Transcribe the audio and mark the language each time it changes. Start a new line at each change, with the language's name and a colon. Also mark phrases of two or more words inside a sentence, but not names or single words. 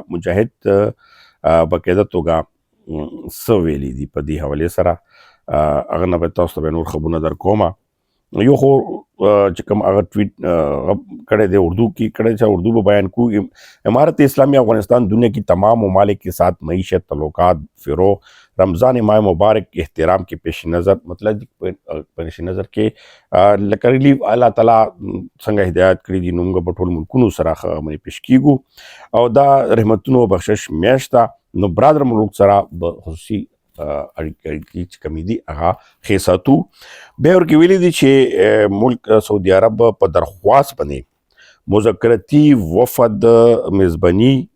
Pashto: مجاهد باقاعده توګه څه ویلي دي په دې حوالې سره هغه نه به تاسو ته به نور خبرونه در کومه یو خو چې کوم هغه ټویټ کړی دی اردو کې کړی چې اردو به بیان کو
Urdu: امارت اسلامی افغانستان دنیا کی تمام ممالک کے ساتھ معیشت تعلقات فروغ رمضان ماہ مبارک احترام کے پیش نظر
Pashto: مطلب پیش نظر کې لکه ریلیف الله تعالی څنګه هدایت کړي دي نو موږ په ټول ملکونو سره باندې پیش کیږو او دا رحمتونو بخشش میاشت ده نو برادر ملک سره به خصوصي اړیکې چې کمی دي هغه ښې ساتو بیا ورکې ویلي دي چې ملک سعودي عرب په درخواست باندې مذاکرتي وفد میزباني